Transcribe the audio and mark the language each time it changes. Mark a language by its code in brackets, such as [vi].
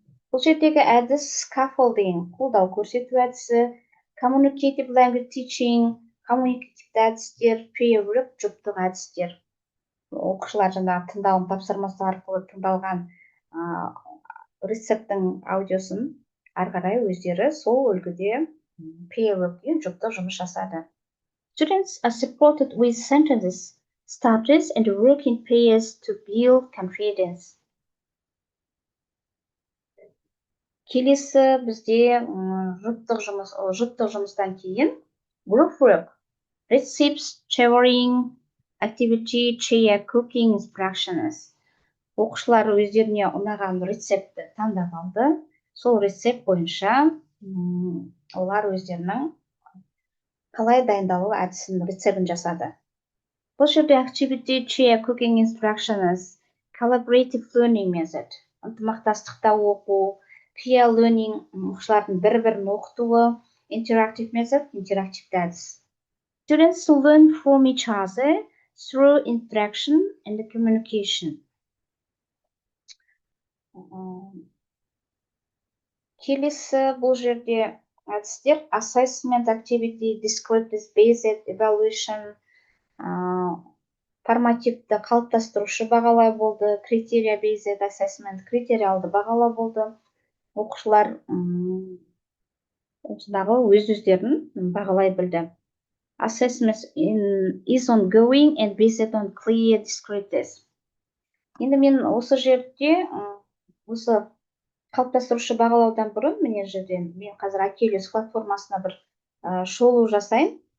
[kk] Бұл жердегі әдіс scaffolding, қолдау көрсету әдісі, [en] communicative language teaching, [kk] коммуникативті әдістер, peer work, жұптық әдістер. Оқушылар жаңағы тыңдалым тапсырмасы арқылы тыңдалған рецепттің аудиосын ары қарай өздері сол үлгіде peer work пен жұптық жұмыс жасады. [en] Students are supported with sentences, starters, and work in pairs to build confidence. [kk] Келесі бізде жұптық жұмыстан кейін group work, [en] recipes, sharing, activity, chair, cooking instructions. [kk] Оқушылар өздеріне ұнаған рецептті таңдап алды. Сол рецепт бойынша олар өздерінің қалай дайындалу әдісін рецептін жасады. Бұл жерде activity, chair, cooking instructions, [en] collaborative learning method, [kk] ынтымақтастықта оқу, peer learning, оқушылардың бір-бірін оқытуы, [en] interactive method, [kk] интерактивті әдіс. [en] Students learn from each other through interaction and communication. [kk] Келесі бұл жерде әдістер assessment activity, [en] descriptive based evaluation, [kk] формативті қалыптастырушы бағалау болды, [en] criteria based assessment, [kk] критериалды бағалау болды. Оқушылар өздерін бағалай білді. [en] Assessment is ongoing and based on clear descriptors. [kk] Енді мен осы жерде осы қалыптастырушы бағалаудан бұрын мен қазір Achilles платформасына бір шолу жасайын.